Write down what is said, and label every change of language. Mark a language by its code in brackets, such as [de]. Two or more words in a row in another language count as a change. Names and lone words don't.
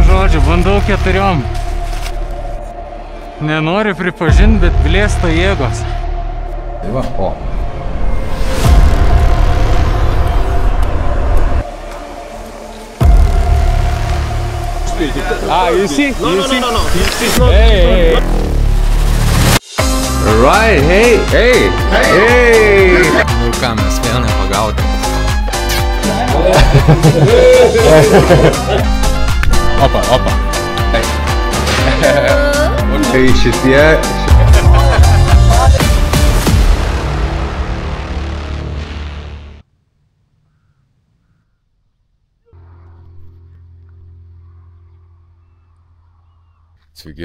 [lt] žodžiu, bandau 4. Nenori pripažinti, bet blėsta jėgos. Tai va, o. [en] You see? No. He's not. Hey. Right, hey. [lt] Nu ką, mes vieną pagaudėm. Opa. Tai šitie... Sveiki.